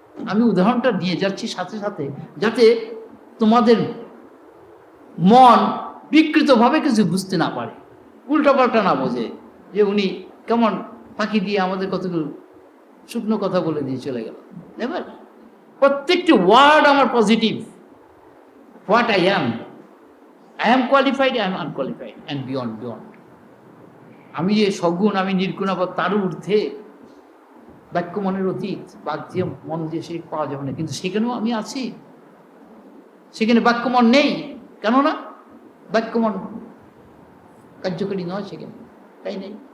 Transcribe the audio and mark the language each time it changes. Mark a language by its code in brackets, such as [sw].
[bn] আমি উদাহরণটা দিয়ে যাচ্ছি সাথে সাথে, যাতে তোমাদের মন বিকৃতভাবে কিছু বুঝতে না পারে, উল্টাপাল্টা না বোঝে যে উনি কেমন ফাঁকি দিয়ে আমাদের কতগুলো শুকনো কথা বলে দিয়ে চলে গেল। এবার প্রত্যেকটি ওয়ার্ড আমার positive, [en] what I am qualified, I am unqualified, and beyond. [bn] আমি যে সগুণ, আমি নির্গুণ, আবার তারও ঊর্ধ্বে। বাক্য মনের অতীত, বাক দিয়ে মন দিয়ে সে পাওয়া যাবে না, কিন্তু সেখানেও আমি আছি। সেখানে বাক্য মন নেই, কেননা বাক্য মন কার্যকরী নয় সেখানে, তাই নেই।